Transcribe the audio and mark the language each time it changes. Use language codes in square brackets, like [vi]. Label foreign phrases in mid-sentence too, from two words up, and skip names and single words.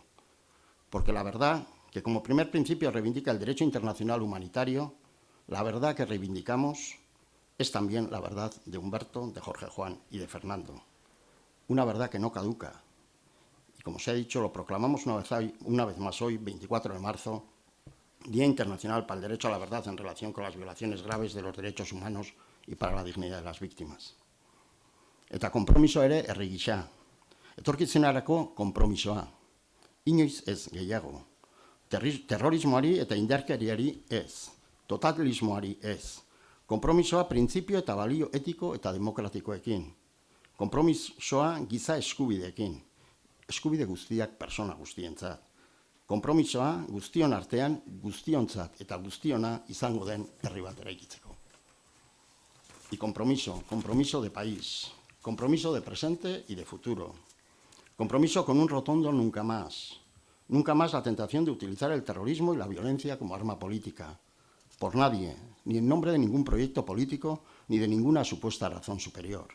[es] Porque la verdad, que como primer principio reivindica el derecho internacional humanitario, la verdad que reivindicamos es también la verdad de Humberto, de Jorge Juan y de Fernando. Una verdad que no caduca. Y como se ha dicho, lo proclamamos una vez más hoy, 24 de marzo, Día Internacional para el Derecho a la Verdad en relación con las violaciones graves de los derechos humanos y para la dignidad de las víctimas. [eu] Eta konpromiso ere herri gisa. Etorkizunarako konpromisoa. Inoiz ez gehiago. Terrorismoari eta indarkeriari ez. Totalismoari ez. Konpromisoa printzipio eta balio etiko eta demokratikoekin. Konpromisoa giza eskubideekin. Eskubide guztiak persona guztientzat. Konpromisoa guztion artean guztiontzat eta guztiona izango den herri bat eraikitzeko. [es] Y compromiso de país, compromiso de presente y de futuro. Compromiso con un rotundo nunca más. Nunca más la tentación de utilizar el terrorismo y la violencia como arma política. Por nadie, ni en nombre de ningún proyecto político, ni de ninguna supuesta razón superior.